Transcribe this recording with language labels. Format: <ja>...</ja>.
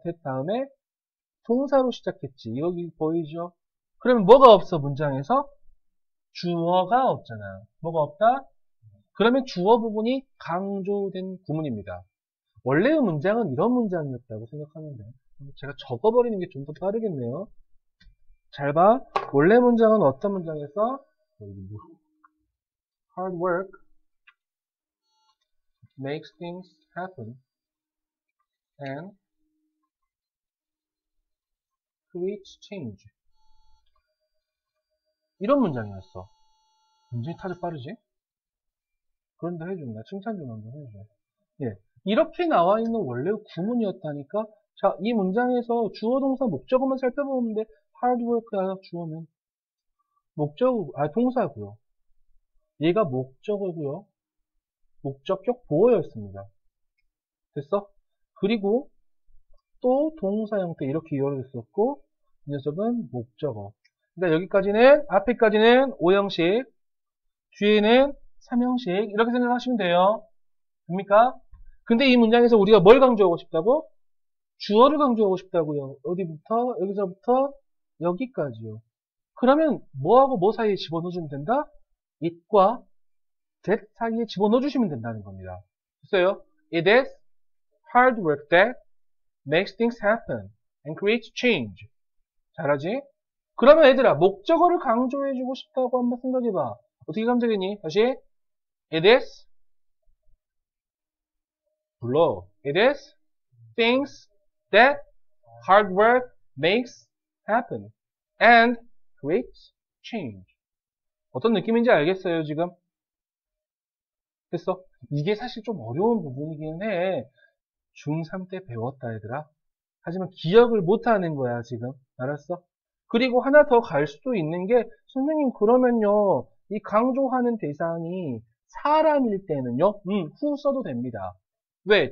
<ko>that 다음에 동사로 시작했지. 여기 보이죠? 그러면 뭐가 없어 문장에서? 주어가 없잖아. 뭐가 없다? 그러면 주어 부분이 강조된 구문입니다. 원래의 문장은 이런 문장이었다고 생각하는데 제가 적어버리는 게 좀 더 빠르겠네요. 잘 봐. 원래 문장은 어떤 문장에서</ko> <en>hard work makes things happen and creates change.</en> <ko>이런 문장이었어. 굉장히 타적 빠르지? 그런다 해준다. 칭찬 좀 한번 해줘. 예. 이렇게 나와 있는 원래 구문이었다니까? 자, 이 문장에서 주어, 동사, 목적어만 살펴보면 돼. hard work야, 주어는. 동사고요. 얘가 목적어고요. 목적격 보어였습니다. 됐어? 그리고 또 동사 형태 이렇게 이어졌었고, 이 녀석은 목적어. 그러니까 여기까지는, 앞에까지는 5형식, 뒤에는 3형식, 이렇게 생각하시면 돼요. 됩니까? 근데 이 문장에서 우리가 뭘 강조하고 싶다고? 주어를 강조하고 싶다고요. 어디부터? 여기서부터 여기까지요. 그러면 뭐하고 뭐 사이에 집어넣어주면 된다? it과 that 사이에 집어넣어주시면 된다는 겁니다. 됐어요?</ko> <en>It is hard work that makes things happen and creates change.</en> <ko>잘하지? 그러면 얘들아, 목적어를 강조해주고 싶다고 한번 생각해봐. 어떻게 강조했니? 다시.</ko> <en>It is,</en> <ko>불러.</ko> <en>It is things that hard work makes happen and creates change.</en> <ko>어떤 느낌인지 알겠어요, 지금? 됐어? 이게 사실 좀 어려운 부분이긴 해. 중3 때 배웠다, 얘들아. 하지만 기억을 못하는 거야, 지금. 알았어? 그리고 하나 더 갈 수도 있는 게, 선생님, 그러면요, 이 강조하는 대상이 사람일 때는요, 후 써도 됩니다. 왜?</ko>